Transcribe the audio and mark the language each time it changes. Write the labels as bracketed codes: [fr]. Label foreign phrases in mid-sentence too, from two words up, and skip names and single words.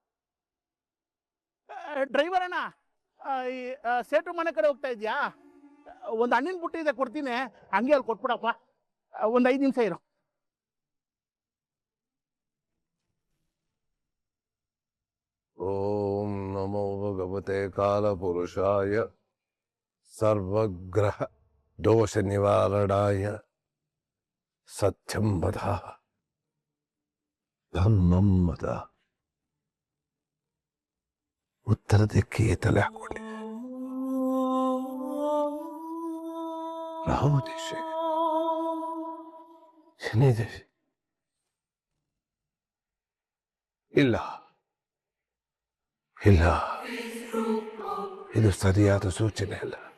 [kn] ಡ್ರೈವರ್ ಅಣ್ಣ, ಸೇಟು ಮನೆ ಕಡೆ ಹೋಗ್ತಾ ಇದ್ಯಾ? ಒಂದು ಹಣ್ಣಿನ ಬುಟ್ಟಿ ಇದೆ, ಕೊಡ್ತೀನಿ, ಹಂಗೆ ಅಲ್ಲಿ ಕೊಟ್ಬಿಡಪ್ಪ. ಒಂದು 5 ನಿಮಿಷ ಇರು. [sa] ಓಂ ನಮೋ ಭಗವತೆ ಕಾಲಪುರುಷಾಯ ಸರ್ವಗ್ರಹ ದೋಷ ನಿವಾರಣಾಯ ಸತ್ಯಂ ವದ ಧರ್ಮಂ ವದ. [kn] ಉತ್ತರ ದಿಕ್ಕಿಗೆ ತಲೆ ಹಾಕೊಂಡೆ. ರಾಮದೇಶ, ಶನಿದೇಶ, ಇಲ್ಲ ಇಲ್ಲ, ಇದು ಸರಿಯಾದ ಸೂಚನೆ ಅಲ್ಲ.